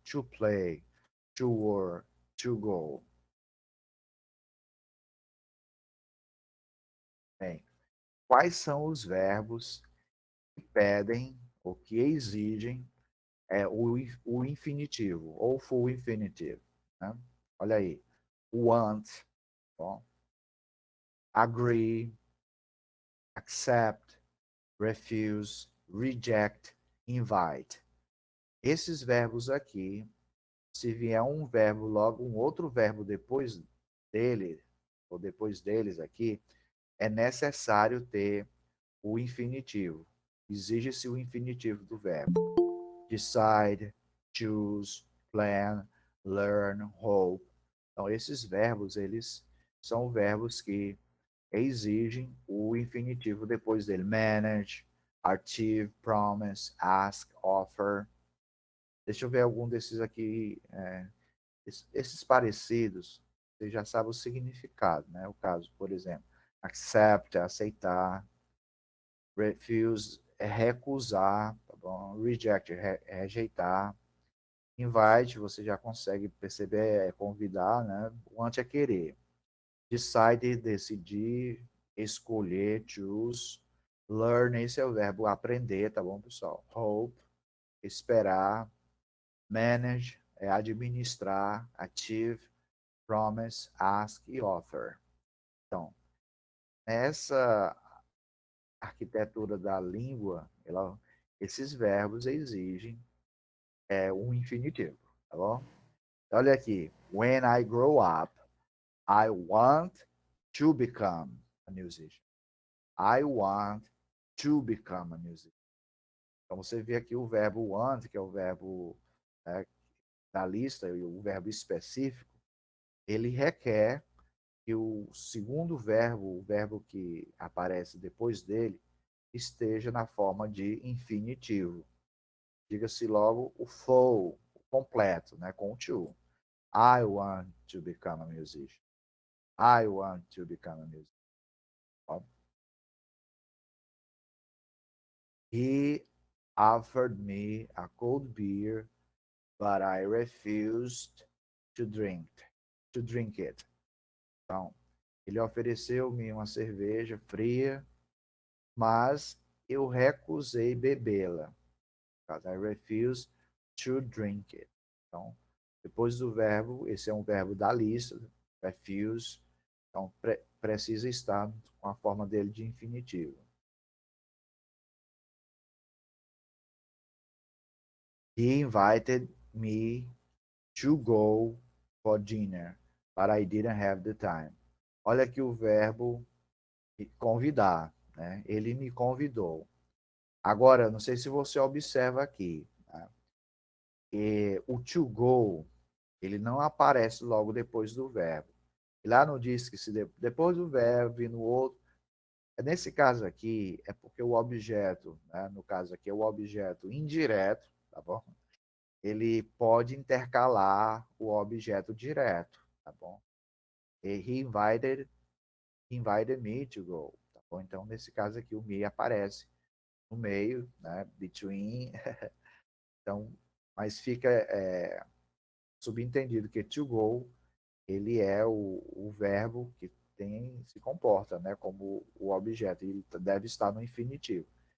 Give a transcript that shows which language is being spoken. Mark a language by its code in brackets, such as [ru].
[en] To play, to work, to go. [pt] Bem, quais são os verbos que pedem ou que exigem o infinitivo, ou full infinitive? Né? Olha aí. [en] Want, bom, agree, accept, refuse, reject, invite. [pt] Esses verbos aqui, se vier um verbo logo, um outro verbo depois dele, ou depois deles aqui, é necessário ter o infinitivo. Exige-se o infinitivo do verbo. [en] Decide, choose, plan, learn, hope. [pt] Então, esses verbos, eles são verbos que exigem o infinitivo depois dele. [en] Manage, achieve, promise, ask, offer. [pt] Deixa eu ver algum desses aqui. Esses parecidos, você já sabe o significado, né? O caso, por exemplo, accept é aceitar, refuse é recusar, tá bom? Reject é rejeitar, invite você já consegue perceber, é convidar, né? Want é querer. Decide, decidir, escolher, choose. Learn, esse é o verbo aprender, tá bom, pessoal? Hope, esperar. Manage, é administrar. Achieve, promise, ask e offer. Então, nessa arquitetura da língua, esses verbos exigem um infinitivo, tá bom? Olha aqui. [en] When I grow up, I want to become a musician. I want to become a musician. [pt] Então você vê aqui o verbo want, que é o verbo, né, da lista, e o verbo específico, ele requer que o segundo verbo, o verbo que aparece depois dele, esteja na forma de infinitivo. Diga-se logo o full, o completo, né, com o to. [en] I want to become a musician. I want to become a musician. He offered me a cold beer, but I refused to drink, to drink it. [pt] Então, ele ofereceu-me uma cerveja fria, mas eu recusei bebê-la. [en] I refused to drink it. [pt] Então, depois do verbo, esse é um verbo da lista, refuse, então precisa estar com a forma dele de infinitivo. [en] He invited me to go for dinner, but I didn't have the time. [pt] Olha aqui o verbo convidar, né? Ele me convidou. Agora, não sei se você observa aqui, tá? O to go, ele não aparece logo depois do verbo. E lá não diz que se depois do verbo e no outro. Nesse caso aqui, é porque o objeto, né? No caso aqui, é o objeto indireto, tá bom? Ele pode intercalar o objeto direto, tá bom? [en] E he invited me to go, [pt] tá bom? Então, nesse caso aqui, o me aparece no meio, né? Between. Então, mas fica subentendido que to go, ele é o verbo que se comporta, né? Como o objeto, ele deve estar no infinitivo.